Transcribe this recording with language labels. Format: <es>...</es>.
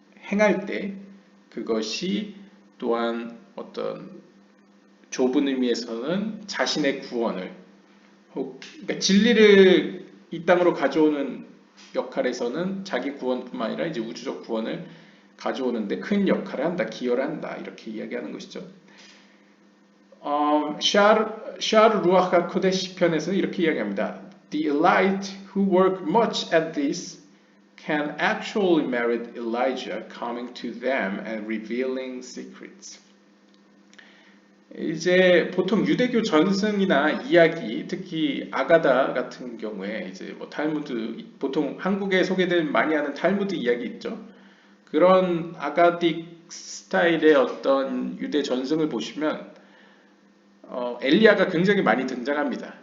<ko>행할 때 그것이 또한 어떤 좁은 의미에서는 자신의 구원을 그러니까 진리를 이 땅으로 가져오는 역할에서는 자기 구원뿐만 아니라 이제 우주적 구원을 가져오는데 큰 역할을 한다, 기여를 한다 이렇게 이야기하는 것이죠. 샤르 루아흐 코데시 편에서는 이렇게 이야기합니다.</ko> <en>The elite who work much at this can actually merit Elijah coming to them and revealing secrets.</en> <ko>이제 보통 유대교 전승이나 이야기, 특히 아가다 같은 경우에 이제 뭐 탈무드, 보통 한국에 소개된 많이 하는 탈무드 이야기 있죠. 그런 아가딕 스타일의 어떤 유대 전승을 보시면 엘리야가 굉장히 많이 등장합니다.</ko>